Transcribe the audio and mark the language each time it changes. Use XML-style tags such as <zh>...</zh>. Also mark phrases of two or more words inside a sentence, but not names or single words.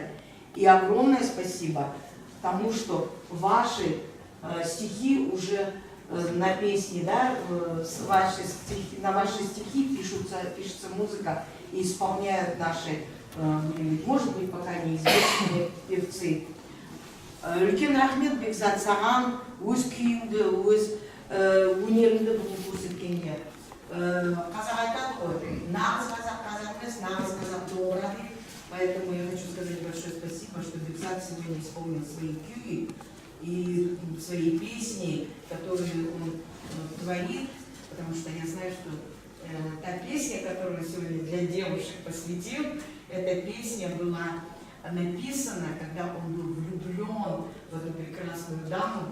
<ru>И огромное спасибо тому, что ваши стихи уже на песни, да, на ваши стихи пишется музыка и исполняют наши, может быть, пока неизвестные певцы.</ru> <kk>Үлкен рахмет Бекзат саған, өз күйіңді, өз өнеріңді бүгін көрсеткенге. Қазақ айтады ғой, нағыз қазақ емес, нағыз қазақ домбыра дейді.</kk> <ru>Поэтому я хочу сказать большое спасибо, что Бекзат сегодня исполнил свои кюи и свои песни, которые он творит, потому что я знаю, что та песня, которую сегодня для девушек посвятил, эта песня была написана, когда он был влюблен в эту прекрасную даму.</ru>